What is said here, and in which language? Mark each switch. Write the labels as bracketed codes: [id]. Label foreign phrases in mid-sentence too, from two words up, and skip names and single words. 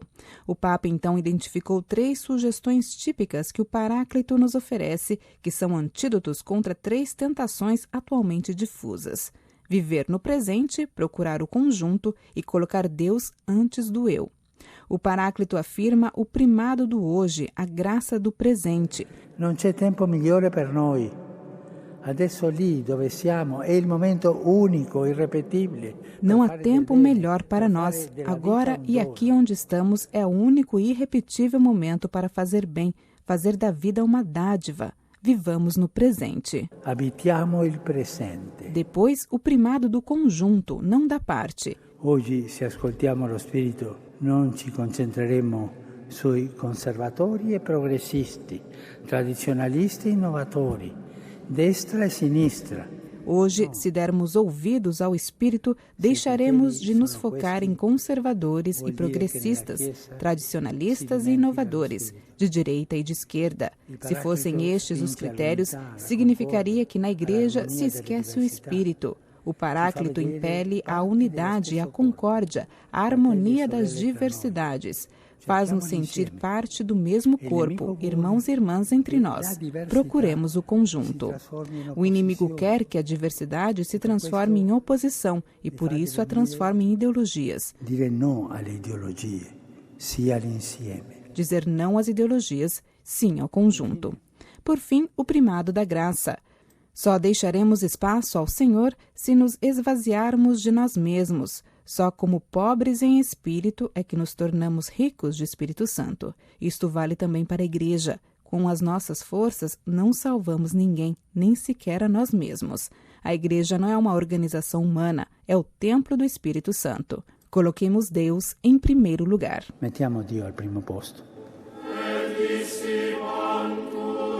[pt] O Papa então identificou 3 sugestões típicas que o Paráclito nos oferece, que são antídotos contra 3 tentações atualmente difusas. Viver no presente, procurar o conjunto e colocar Deus antes do eu. O Paráclito afirma o primado do hoje, a graça do presente. [it] Non c'è tempo migliore per noi. Adesso lì dove siamo è il momento unico, [pt] irrepetível. Não há tempo melhor para nós. Agora e aqui onde estamos é o único e irrepetível momento para fazer bem, fazer da vida uma dádiva. Vivamos no presente. [it] Abitiamo il presente. [pt] Depois, o primado do conjunto, não da parte. [it] Oggi, se ascoltiamo lo Spirito, non ci concentreremo sui conservatori e progressisti, tradizionalisti e innovatori, destra e sinistra. [pt] Hoje, se dermos ouvidos ao Espírito, deixaremos de nos focar em conservadores e progressistas, tradicionalistas e inovadores, de direita e de esquerda. Se fossem estes os critérios, significaria que na Igreja se esquece o Espírito. O Paráclito impele a unidade e a concórdia, a harmonia das diversidades. Faz-nos sentir parte do mesmo corpo, irmãos e irmãs entre nós. Procuremos o conjunto. O inimigo quer que a diversidade se transforme em oposição e, por isso, a transforme em ideologias. [it] Dire no alle ideologie, sia all'insieme. [pt] Dizer não às ideologias, sim ao conjunto. Por fim, o primado da graça. Só deixaremos espaço ao Senhor se nos esvaziarmos de nós mesmos. Só como pobres em espírito é que nos tornamos ricos de Espírito Santo. Isto vale também para a Igreja. Com as nossas forças, não salvamos ninguém, nem sequer a nós mesmos. A Igreja não é uma organização humana, é o templo do Espírito Santo. Coloquemos Deus em primeiro lugar. [it] Mettiamo Dio al primo posto.